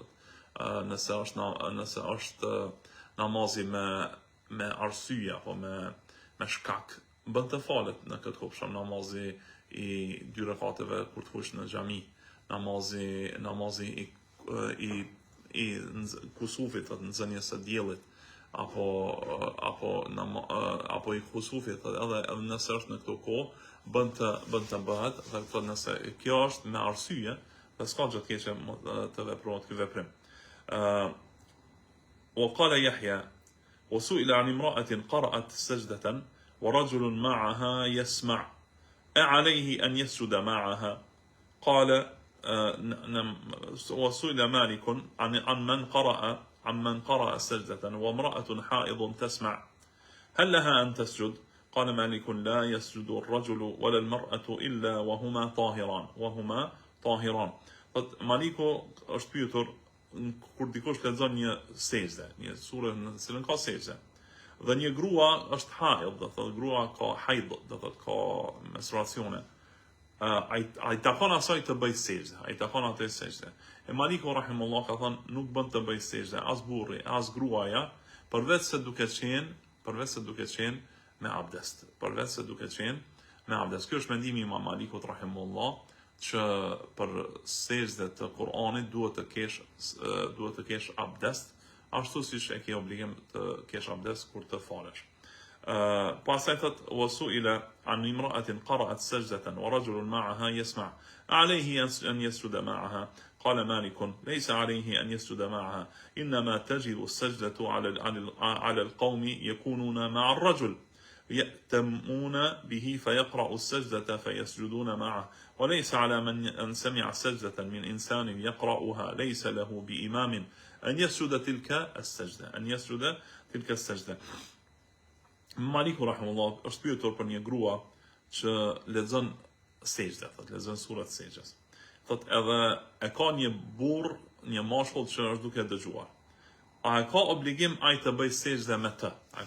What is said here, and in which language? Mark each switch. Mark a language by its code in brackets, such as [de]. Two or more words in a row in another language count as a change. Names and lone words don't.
[sq] Nëse është namazi me arsye apo me shkak, bën të falet në këtë kohë, për namazi i 2 rekateve kur të hush në xhami, namazi i kusufit, të nxënjes së diellit, apo i kusufit, edhe nëse është në këtë kohë, bën të bëhet, dhe thotë nëse kjo është me arsye, dhe s'ka gjë të keqe të veprohet ky veprim. [ar] وقال يحيى وسئل عن امرأة قرأت سجدة ورجل معها يسمع أعليه أن يسجد معها قال وسئل مالك عن من قرأ سجدة وامرأة حائض تسمع هل لها أن تسجد قال مالك لا يسجد الرجل ولا المرأة إلا وهما طاهران [sq] Thot Maliku është pyetur kur dikush lexon një sejdë, një sure në cilën ka sejdë. Dhe një grua është haid, do thotë grua ka haid, do thotë ka menstruacione. Ai takon asaj të bëj sejdë, ai takon atë sejdë. E Maliku rahimullah ka thënë nuk bën të bëj sejdë as burri, as gruaja, përveç se duke qenë me abdest. Përveç se duke qenë me abdest. Kjo është mendimi i Imam Malikut rahimullah, që për sejdë të Kur'anit duhet të kesh abdest, ashtu siç e ke obligim të kesh abdest kur të falesh. Pastaj thot [ar] وسئل عن امرأة قرأت سجدة ورجل معها يسمع عليه أن يسجد معها قال مالك ليس عليه أن يسجد معها إنما تجب السجدة على القوم يكونون مع الرجل يأتمون به فيقرأ السجدة فيسجدون معه وليس على من أن سمع سجدة من إنسان يقرأها ليس له بإمام أن يسجد تلك السجدة [sq] Maliku rahimullah është pyetur për një grua që lexon sejdë, thotë lexon surat sejdës. Thotë edhe e ka një burr, një mashkull që është duke dëgjuar. A e ka obligim ai të bëj sejdë me të?